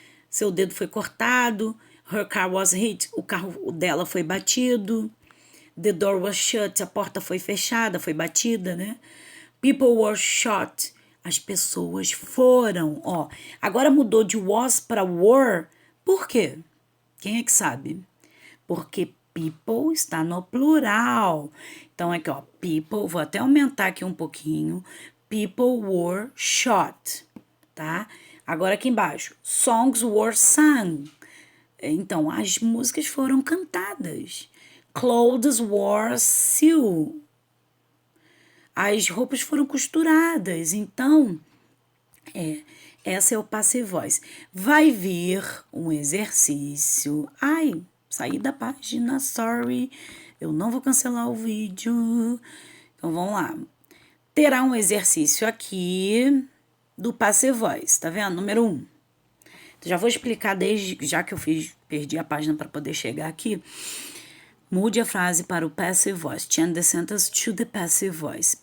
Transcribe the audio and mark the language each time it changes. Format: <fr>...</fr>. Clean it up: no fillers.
<pt>Seu dedo foi cortado.</pt> <en>Her car was hit.</en> <pt>O carro dela foi batido.</pt> <en>The door was shut.</en> <pt>A porta foi fechada, foi batida, né?</pt> <en>People were shot.</en> <pt>As pessoas foram, ó. Agora mudou de was para were. Por quê? Quem é que sabe? Porque people está no plural. Então, aqui, ó, people, vou até aumentar aqui um pouquinho.</pt> <en>People were shot, tá?</en> <pt>Agora aqui embaixo,</pt> <en>songs were sung.</en> <pt>Então, as músicas foram cantadas.</pt> <en>Clothes were sewn.</en> <pt>As roupas foram costuradas. Então, essa é o passive voice. Vai vir um exercício. Ai, saí da página, sorry. Eu não vou cancelar o vídeo. Então, vamos lá. Terá um exercício aqui do passive voice, tá vendo? Número 1. Já vou explicar já que eu perdi a página para poder chegar aqui. Mude a frase para o passive voice.</pt> <en>Change the sentence to the passive voice.</en>